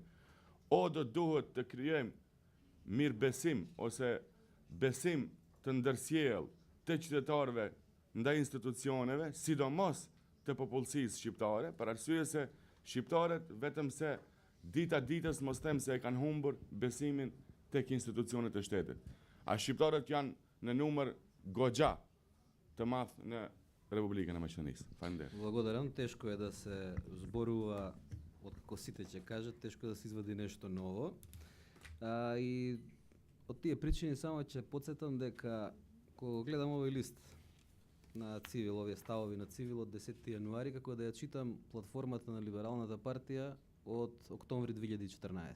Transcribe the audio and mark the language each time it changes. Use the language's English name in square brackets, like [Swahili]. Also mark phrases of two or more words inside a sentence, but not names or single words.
[Albanian] O do duhet të krijojmë mirëbesim ose besim të ndërsjellë të qytetarëve ndaj institucioneve, sidomos të popullsisë shqiptare, për arsye se shqiptarët vetëm se dita ditës mos them se e kanë humbur besimin tek institucionet e shtetit. A shqiptarët janë në numër goxha të madh në Република на Македонија. Фалендер. [Macedonian] Благодарам. Тешко е да се зборува откако сите ќе кажат, тешко е да се извади нешто ново. И од тие причини само ќе потсетам дека кога гледам овој лист на Цивил, овие ставови на Цивил од 10 јануари, како да ја читам платформата на Либералната партија од октомври 2014.